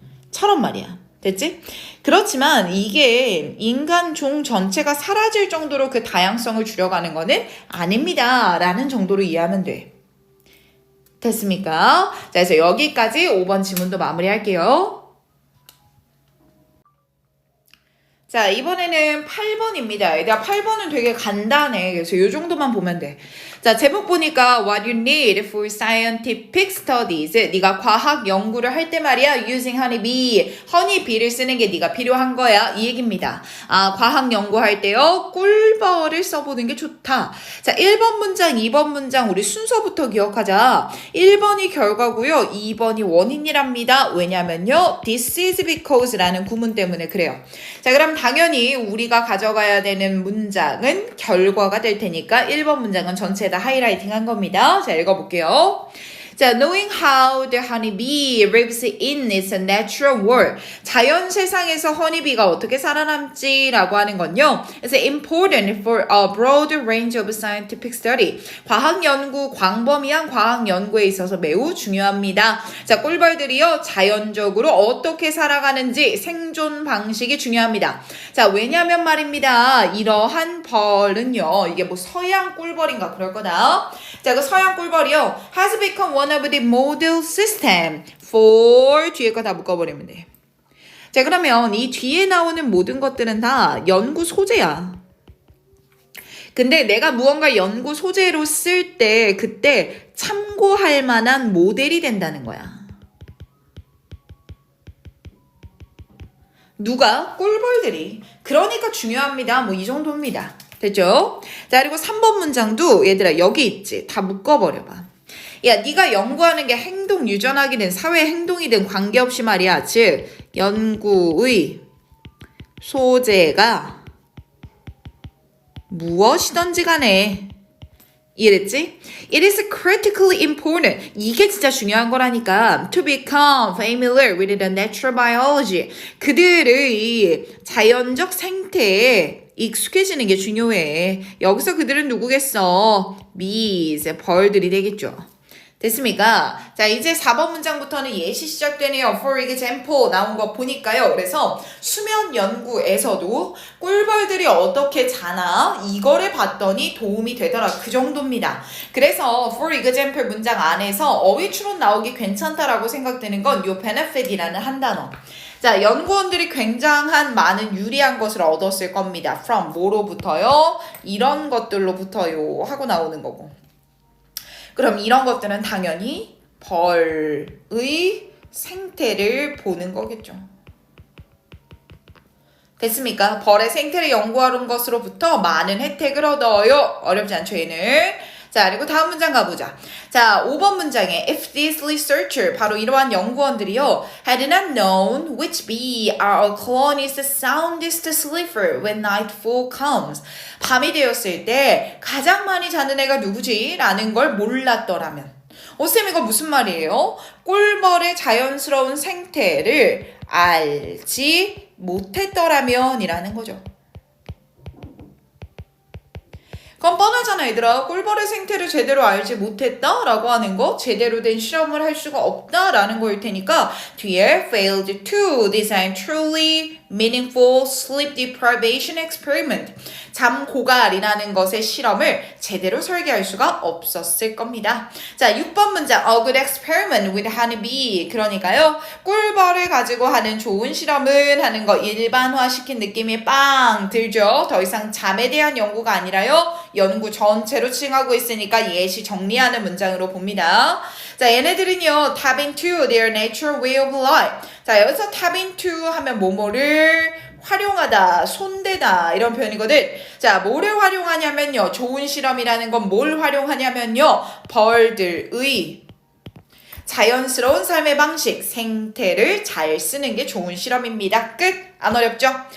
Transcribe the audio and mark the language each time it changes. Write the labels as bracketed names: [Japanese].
[Korean] 처럼 말이야. 됐지? 그렇지만 이게 인간 종 전체가 사라질 정도로 그 다양성을 줄여가는 거는 아닙니다. 라는 정도로 이해하면 돼. 됐습니까? 자, 그래서 여기까지 5번 지문도 마무리할게요. 자, 이번에는 8번입니다. 얘들아, 8번은 되게 간단해. 그래서 이 정도만 보면 돼. 자, 제목 보니까 [English] What you need for scientific studies. [Korean] 네가 과학 연구를 할 때 말이야. [English] Using honeybee. [Korean] 허니비를 쓰는 게 네가 필요한 거야. 이 얘기입니다. 과학 연구할 때요. 꿀벌을 써보는 게 좋다. 자, 1번 문장, 2번 문장 우리 순서부터 기억하자. 1번이 결과고요. 2번이 원인이랍니다. 왜냐면요. [English] This is because [Korean] 라는 구문 때문에 그래요. 자, 그럼 당연히 우리가 가져가야 되는 문장은 결과가 될 테니까 1번 문장은 전체 다 하이라이팅 한 겁니다. 자, 읽어볼게요. [English] 자, knowing how the honeybee lives in its natural world. [Korean] 자연 세상에서 허니비가 어떻게 살아남지라고 하는 건요. [English] It's important for a broad range of scientific study. [Korean] 과학 연구, 광범위한 과학 연구에 있어서 매우 중요합니다. 자, 꿀벌들이요. 자연적으로 어떻게 살아가는지 생존 방식이 중요합니다. 자, 왜냐면 말입니다. 이러한 벌은요. 이게 뭐 서양 꿀벌인가 그럴 거다. 자, 그 서양 꿀벌이요. [English] has become one of the model system for [Korean] 뒤에 거 다 묶어버리면 돼. 자, 그러면 이 뒤에 나오는 모든 것들은 다 연구 소재야. 근데 내가 무언가 연구 소재로 쓸 때 그때 참고할 만한 모델이 된다는 거야. 누가? 꿀벌들이. 그러니까 중요합니다. 뭐 이 정도입니다. 됐죠? 자, 그리고 3번 문장도 얘들아 여기 있지. 다 묶어버려봐. 야, 네가 연구하는 게 행동 유전학이든 사회 행동이든 관계없이 말이야. 즉 연구의 소재가 무엇이든지 간에 이해됐지? [English] It is critically important. [Korean] 이게 진짜 중요한 거라니까. [English] To become familiar with the natural biology. [Korean] 그들의 자연적 생태에 익숙해지는 게 중요해. 여기서 그들은 누구겠어? bees, 벌들이 되겠죠. 됐습니까? 자, 이제 4번 문장부터는 예시 시작되네요. [English] For example [Korean] 나온 거 보니까요. 그래서 수면 연구에서도 꿀벌들이 어떻게 자나 이거를 봤더니 도움이 되더라. 그 정도입니다. 그래서 for example 문장 안에서 어휘 추론 나오기 괜찮다라고 생각되는 건 요 benefit이라는 한 단어. 자, 연구원들이 굉장한 많은 유리한 것을 얻었을 겁니다. from 뭐로부터요? 이런 것들로부터요 하고 나오는 거고. 그럼 이런 것들은 당연히 벌의 생태를 보는 거겠죠. 됐습니까? 벌의 생태를 연구하는 것으로부터 많은 혜택을 얻어요. 어렵지 않죠, 얘는? 자, 그리고 다음 문장 가보자. 자, 5번 문장에 [English] if these researcher, [Korean] 바로 이러한 연구원들이요, [English] had not known which bee are a colony's soundest sleeper when nightfall comes. [Korean] 밤이 되었을 때 가장 많이 자는 애가 누구지? 라는 걸 몰랐더라면. 쌤 이거 무슨 말이에요? 꿀벌의 자연스러운 생태를 알지 못했더라면 이라는 거죠. 그럼 뻔하잖아 얘들아. 꿀벌의 생태를 제대로 알지 못했다 라고 하는 거, 제대로 된 실험을 할 수가 없다 라는 거일 테니까 뒤에 [English] failed to design truly meaningful sleep deprivation experiment, [Korean] 잠 고갈이라는 것의 실험을 제대로 설계할 수가 없었을 겁니다. 자, 6번 문장 [English] a good experiment with honeybee. [Korean] 그러니까요 꿀벌을 가지고 하는 좋은 실험을 하는 거 일반화시킨 느낌이 빵 들죠. 더 이상 잠에 대한 연구가 아니라요 연구 전체로 칭하고 있으니까 예시 정리하는 문장으로 봅니다. [English] 자, 얘네들은요 tap into their natural way of life. [Korean] 자, 여기서 tap into 하면 뭐뭐를 활용하다, 손대다 이런 표현이거든. 자, 뭐를 활용하냐면요 좋은 실험이라는 건 뭘 활용하냐면요 벌들의 자연스러운 삶의 방식, 생태를 잘 쓰는 게 좋은 실험입니다. 끝! 안 어렵죠?